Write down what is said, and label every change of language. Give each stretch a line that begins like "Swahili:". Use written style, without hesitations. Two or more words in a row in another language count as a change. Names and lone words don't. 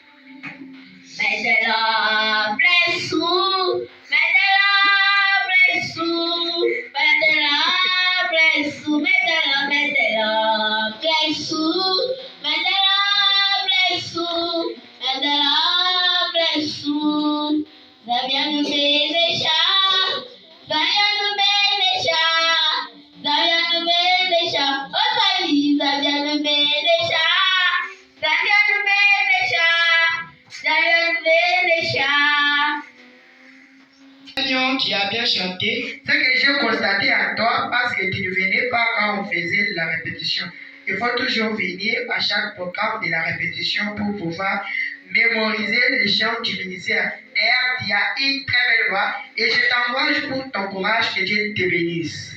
English: Medala, bless you. Medala, bless you. Medala, bless you. Medala, bless you. Medala, bless you. Medala, bless you. Zaviano Benesha. Zaviano Benesha. Zaviano Benesha. Osali, Zaviano Benesha. Zaviano Benesha. Zaviano Benesha.
French: Tu as bien chanté. Ce que j'ai constaté en toi, parce que tu ne venais pas quand on faisait la répétition. Il faut toujours venir à chaque programme de la répétition pour pouvoir mémoriser les chants du ministère. D'ailleurs, tu as une très belle voix et je t'encourage pour ton courage, que Dieu te bénisse.